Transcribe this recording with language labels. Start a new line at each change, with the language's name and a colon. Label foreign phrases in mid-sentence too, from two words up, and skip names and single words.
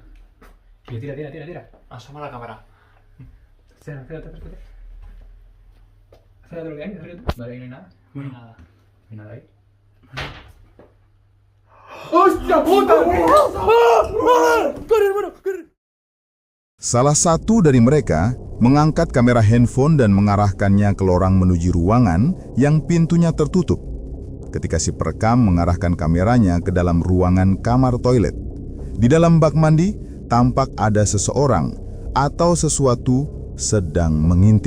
Spanish: Tira. Asoma la cámara. Acércate. Acércate lo que hay, acércate. Vale, ahí no hay nada. No hay nada. No hay nada ahí. ¡Hostia puta! Corre, hermano, corre.
Indonesian: Salah satu dari mereka mengangkat kamera handphone dan mengarahkannya ke lorang menuju ruangan yang pintunya tertutup. Ketika si perekam mengarahkan kameranya ke dalam ruangan kamar toilet. Di dalam bak mandi, tampak ada seseorang atau sesuatu sedang mengintip.